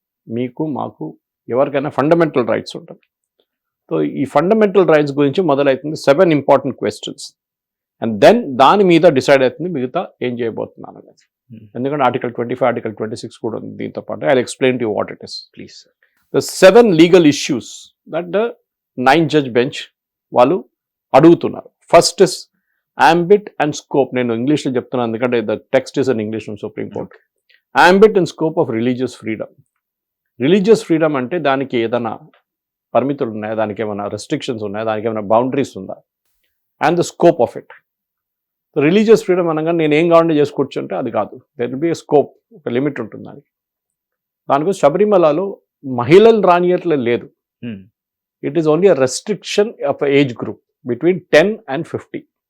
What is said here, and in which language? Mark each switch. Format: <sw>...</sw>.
<te>మీకు, మాకు, ఎవరికైనా ఫండమెంటల్ రైట్స్ ఉంటుంది. సో ఈ ఫండమెంటల్ రైట్స్ గురించి మొదలవుతుంది 7 ఇంపార్టెంట్ క్వశ్చన్స్. అండ్ దెన్ దాని మీద డిసైడ్ అవుతుంది మిగతా ఏం చేయబోతున్నాను అనేది. ఎందుకంటే ఆర్టికల్ 25, ఆర్టికల్ 26 కూడా ఉంది దీంతో పాటు.</te> <en>I explain to you what it is please. The 7 legal issues that the 9 judge bench</en> <te>వాళ్ళు అడుగుతున్నారు.</te> <en>First is ambit and scope.</en> <te>నేను ఇంగ్లీష్లో చెప్తున్నాను ఎందుకంటే</te> <en>The text is in English from supreme court. ambit and scope of religious freedom.</en> <te>Religious freedom అంటే దానికి ఏదైనా పరిమితులు ఉన్నాయా, దానికి ఏమైనా రెస్ట్రిక్షన్స్ ఉన్నాయా, దానికి ఏమైనా బౌండరీస్ ఉందా?</te> <en>And the scope of it.</en> <te>Religious freedom అనగా నేను ఏం కావాలంటే చేసుకోవచ్చు అంటే అది కాదు.</te> <en>there will be a scope,</en> <te>ఒక లిమిట్ ఉంటుంది దానికి. దానికోసం శబరిమలలో మహిళలు రానియట్లే లేదు.</te> <en>It is only a restriction of age group between 10 and 50.</en>